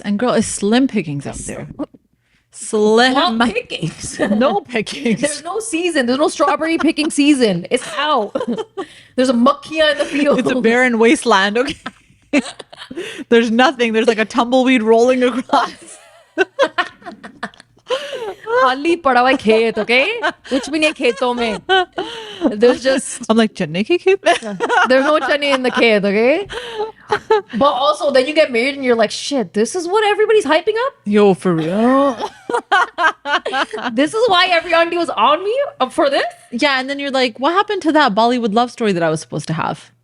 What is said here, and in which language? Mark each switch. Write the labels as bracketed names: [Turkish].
[English] And girl, it's slim pickings out there. Slim Not pickings. No pickings. There's no season. There's no strawberry picking season. It's out. There's a makia in the field. It's a barren wasteland. Okay. There's nothing. There's like a tumbleweed rolling across. [Hindi] खाली पड़ा हुआ है खेत, [English] okay? [Hindi] कुछ भी नहीं खेतों में. [English] There's just I'm like, [Hindi] chane ke kheet? [English] there's no chane in the kid, okay? But also, then you get married and you're like, shit, this is what everybody's hyping up? Yo, for real? This is why every auntie was on me for this? Yeah, and then you're like, what happened to that Bollywood love story that I was supposed to have?